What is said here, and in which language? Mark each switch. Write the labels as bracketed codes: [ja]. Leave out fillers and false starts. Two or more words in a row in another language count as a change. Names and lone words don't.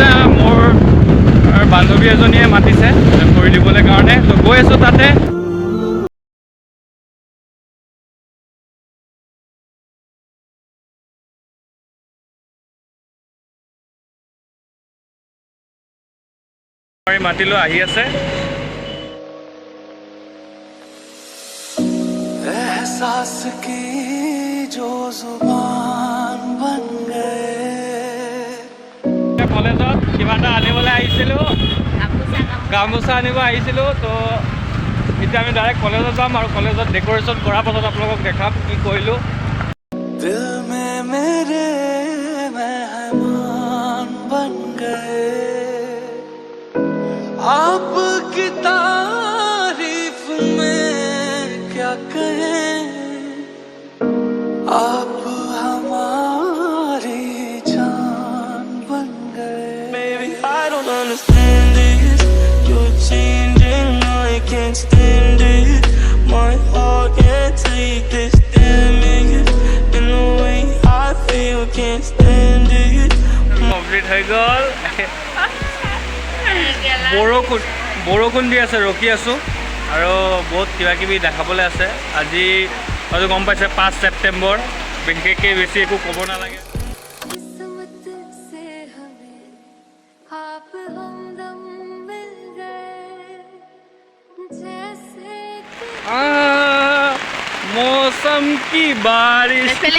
[as] মোৰ বান্ধৱী এজনীয়ে মাতিছে কৰি দিবলৈ কাৰণে, তো গৈ আছোঁ তাতে। মাতিলোঁ, আহি আছে। [hi] एहसास की जो जुबान बन गए। [as] কলেজত কিবা এটা আনিবলৈ আহিছিলোঁ, গামোচা আনিব আহিছিলোঁ। তো এতিয়া আমি ডাইৰেক্ট কলেজত যাম আৰু কলেজত ডেক'ৰেশ্যন কৰাৰ পাছত আপোনালোকক দেখাম কি কৰিলোঁ। [hi] दिल में मेरे मेहमान बन गए, आपकी तारीफ में क्या कहें, आप हमारी जान बन गए। [en] Baby, I don't understand this, you're changing, I can't stand it, my heart can't take this damage, in the way I feel, can't stand it. [as] কমপ্লিট হৈ গ'ল। বৰষুণ দি আছে, ৰখি আছোঁ আৰু বহুত কিবা কিবি দেখাবলৈ আছে। আজি হয়তো গম পাইছে 5 ছেপ্টেম্বৰ, বিশেষকৈ বেছি একো ক'ব নালাগে। [hi] मौसम की बारिश